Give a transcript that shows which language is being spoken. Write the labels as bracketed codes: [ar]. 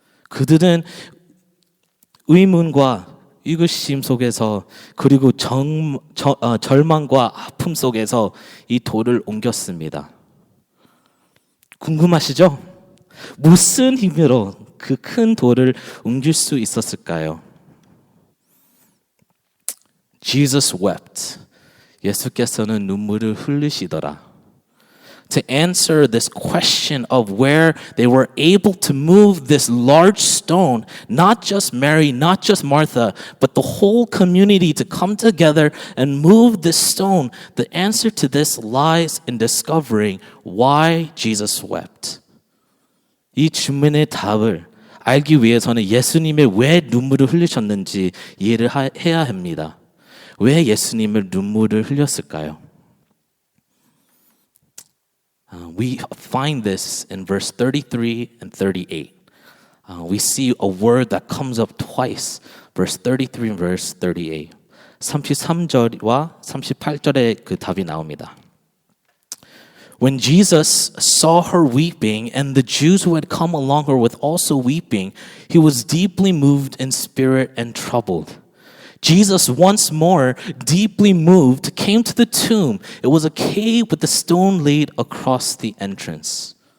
[ko] 그들은 의문과 의구심 속에서 그리고 절망과 아픔 속에서 이 돌을 옮겼습니다. 궁금하시죠? 무슨 힘으로 그 큰 돌을 옮길 수 있었을까요? [en] Jesus wept. [ko] 예수께서는 눈물을 흘리시더라. [en] To answer this question of where they were able to move this large stone, not just Mary, not just Martha, but the whole community to come together and move this stone, the answer to this lies in discovering why Jesus wept. [ko] 이 질문의 답을 알기 위해서는 예수님의 왜 눈물을 흘리셨는지 이해를 해야 합니다. 왜 예수님을 눈물을 흘렸을까요? [en] We find this in verse 33 and 38. We see a word that comes up twice, verse 33 and verse 38. [ko] 33절과 38절에 그 답이 나옵니다. [en] When Jesus saw her weeping and the Jews who had come along her with also weeping, he was deeply moved in spirit and troubled. Jesus, once more, deeply moved, came to the tomb. It was a cave with a stone laid across the entrance.